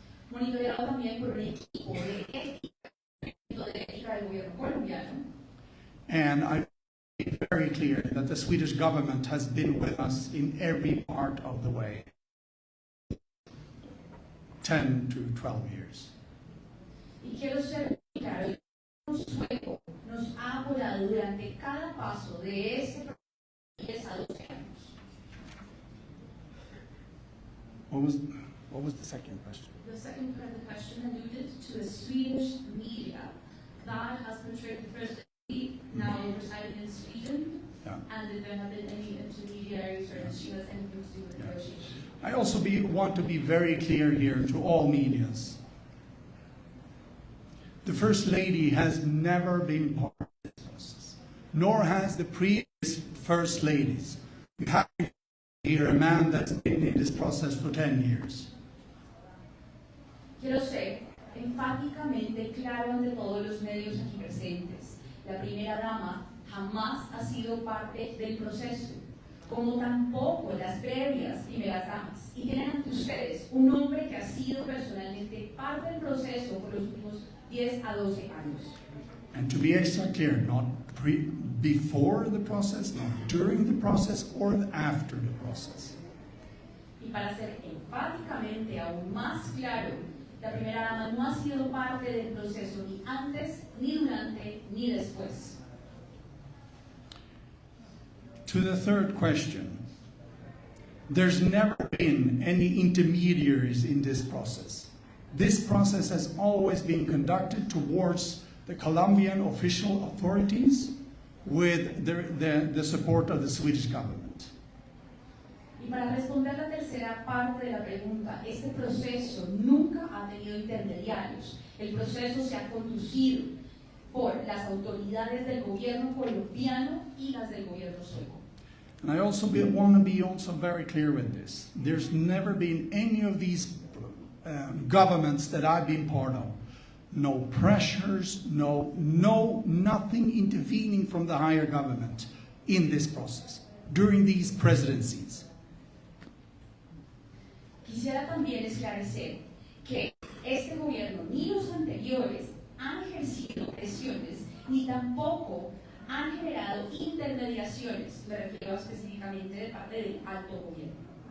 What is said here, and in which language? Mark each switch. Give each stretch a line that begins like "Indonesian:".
Spanish: Monitoreado también por un equipo de ética del gobierno colombiano.
English: And I make it very clear that the Swedish government has been with us in every part of the way. 10 to 12 years.
Spanish: Y quiero ser claro, el sueco nos ha apoyado durante cada paso de este proceso de 10 a 12 años.
English: What was the second question? The second part of the question alluded to the Swedish media that has portrayed the First Lady now residing in Sweden, Yeah. and if there have been any intermediaries or if she has anything to do with the Yeah. negotiation. I also want to be very clear here to all medias. The First Lady has never been part of this process, nor has the previous First Ladies. We have here a man that's been in this process for 10 years.
Spanish: Quiero ser enfáticamente claro ante todos los medios aquí presentes. La primera dama jamás ha sido parte del proceso, como tampoco las previas primeras damas. Y tienen ante ustedes un hombre que ha sido personalmente parte del proceso por los últimos 10 a 12 años.
English: And to be extra clear, not before the process, not during the process, or after the process.
Spanish: Y para ser enfáticamente aún más claro, la primera dama no ha sido parte del proceso ni antes, ni durante, ni después.
English: To the third question, there's never been any intermediaries in this process. This process has always been conducted towards the Colombian official authorities with the support of the Swedish government.
Spanish: Y para responder la tercera parte de la pregunta, este proceso nunca ha tenido intermediarios. El proceso se ha conducido por las autoridades del gobierno colombiano y las del gobierno sueco.
English: And I also want to be also very clear with this. There's never been any of these governments that I've been part of. No pressures, nothing intervening from the higher government in this process during these presidencies.
Spanish: Quisiera también esclarecer que este gobierno ni los anteriores han ejercido presiones ni tampoco han generado intermediaciones, me refiero específicamente de parte del alto gobierno.